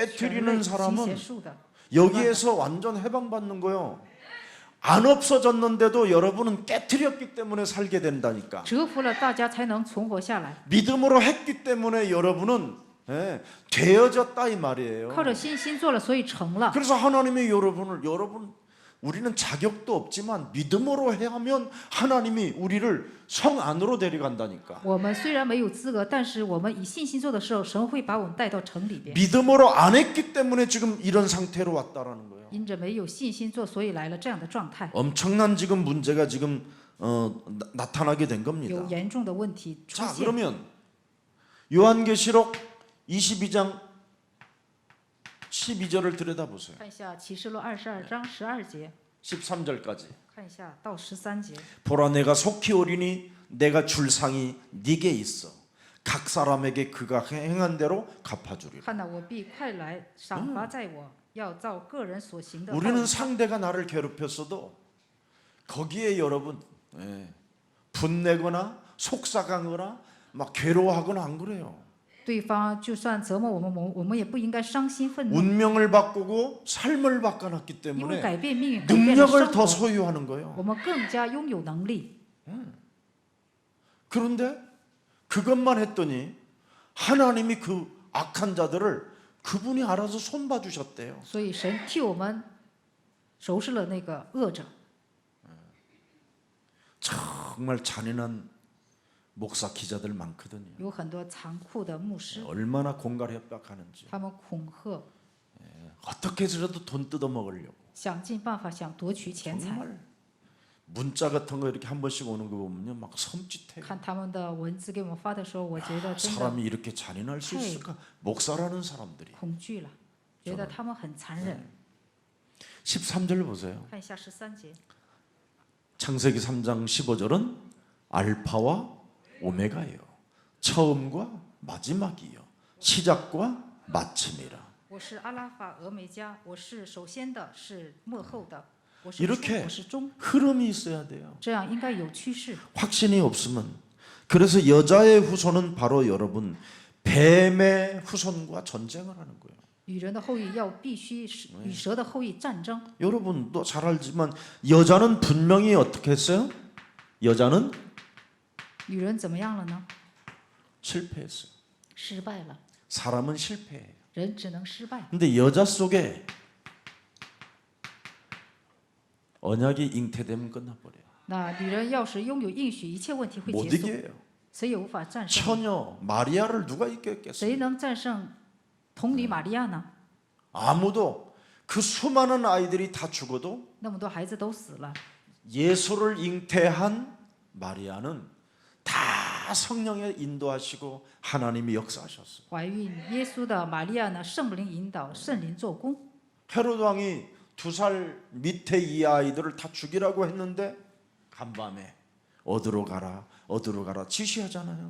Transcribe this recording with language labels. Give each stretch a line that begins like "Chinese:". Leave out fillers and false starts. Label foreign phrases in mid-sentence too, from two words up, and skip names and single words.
Korean: 깨트리는
Chinese: 行
Korean: 사람은
Chinese: 邪术的，
Korean: 여기에서 완전 해방받는 거요. 안 없어졌는데도 여러분은 깨트렸기 때문에 살게 된다니까.
Chinese: 折服了大家才能存活下来。
Korean: 믿음으로 했기 때문에 여러분은 되어졌다 이 말이에요.
Chinese: 靠着信心做了，所以成了。
Korean: 그래서 하나님이 여러분 우리는 자격도 없지만 믿음으로 하면 하나님이 우리를 성 안으로 데려간다니까.
Chinese: 我们虽然没有资格，但是我们以信心做的时候，神会把我们带到城里边。
Korean: 믿음으로 안 했기 때문에 지금 이런 상태로 왔다라는 거예요.
Chinese: 因着没有信心做，所以来了这样的状态，
Korean: 엄청난 지금 문제가 지금 나타나게 된 겁니다.
Chinese: 有严重的问题出
Korean: 자
Chinese: 现。
Korean: 그러면 요한계시록 22장 12절을 들여다보세요.
Chinese: 看一下启示录22章12节，
Korean: 13절까지.
Chinese: 看一下到13节。
Korean: 보라 내가 속히 오리니 내가 줄 상이 네게 있어. 각 사람에게 그가 행한 대로 갚아주리라.
Chinese: 看到我必快来，赏罚在我，要照个人所行的报
Korean: 우리는
Chinese: 应。
Korean: 상대가 나를 괴롭혔어도 거기에 여러분 분내거나 속삭하거나 막 괴로워하거나 안 그래요.
Chinese: 对方就算折磨我们，我们也不应该伤心愤怒，
Korean: 운명을 바꾸고 삶을 바꿔놨기
Chinese: 因为
Korean: 때문에
Chinese: 改变命运，改变了
Korean: 능력을
Chinese: 生
Korean: 더
Chinese: 活，
Korean: 소유하는 거예요.
Chinese: 我们更加拥有能力。
Korean: 그런데 그것만 했더니 하나님이 그 악한 자들을 그분이 알아서 손봐 주셨대요.
Chinese: 所以神替我们收拾了那个恶者。
Korean: 정말 잔인한 목사 기자들 많거든요.
Chinese: 有很多残酷的牧师，
Korean: 얼마나 공갈 협박하는지.
Chinese: 他们恐吓，
Korean: 어떻게 해서라도 돈 뜯어 먹으려고.
Chinese: 想尽办法想夺取钱财。
Korean: 정말 문자 같은 거 이렇게 한 번씩 오는 거 보면요, 막 섬찟해요.
Chinese: 看他们的文字给我们发的时候，我觉得真的
Korean: 사람이 이렇게 잔인할 수 있을까? 목사라는 사람들이.
Chinese: 恐惧了，觉得他们很残忍。
Korean: 13절 보세요.
Chinese: 看一下13节，
Korean: 창세기 3장 15절은 알파와 오메가예요. 처음과 마지막이요. 시작과 마침이라.
Chinese: 我是阿拉法俄梅加，我是首先的，是幕后的，我是
Korean: 이렇게
Chinese: 初，我是终，
Korean: 흐름이 있어야 돼요.
Chinese: 这样应该有趋势。
Korean: 확신이 없으면. 그래서 여자의 후손은 바로 여러분 뱀의 후손과 전쟁을 하는 거예요.
Chinese: 女人的后裔要必须是与蛇的后裔战争。
Korean: 여러분도 잘 알지만 여자는 분명히 어떻게 했어요? 여자는
Chinese: 女人怎么样了呢？
Korean: 실패했어요.
Chinese: 失败了，
Korean: 사람은 실패해요.
Chinese: 人只能失败。
Korean: 근데 여자 속에 언약이 잉태되면 끝나버려요.
Chinese: 那女人要是拥有应许，一切问题会
Korean: 못
Chinese: 结束，
Korean: 이겨요.
Chinese: 谁也无法战胜。
Korean: 처녀 마리아를 누가 이겼겠어요?
Chinese: 谁能战胜同理玛利亚呢？
Korean: 아무도. 그 수많은 아이들이 다 죽어도
Chinese: 那么多孩子都死了，
Korean: 예수를 잉태한 마리아는 다 성령에 인도하시고 하나님이 역사하셨어요.
Chinese: 怀孕耶稣的玛利亚呢，圣灵引导，圣灵做工。
Korean: 헤로드 왕이 2살 밑에 이 아이들을 다 죽이라고 했는데 간밤에 어디로 가라 지시하잖아요.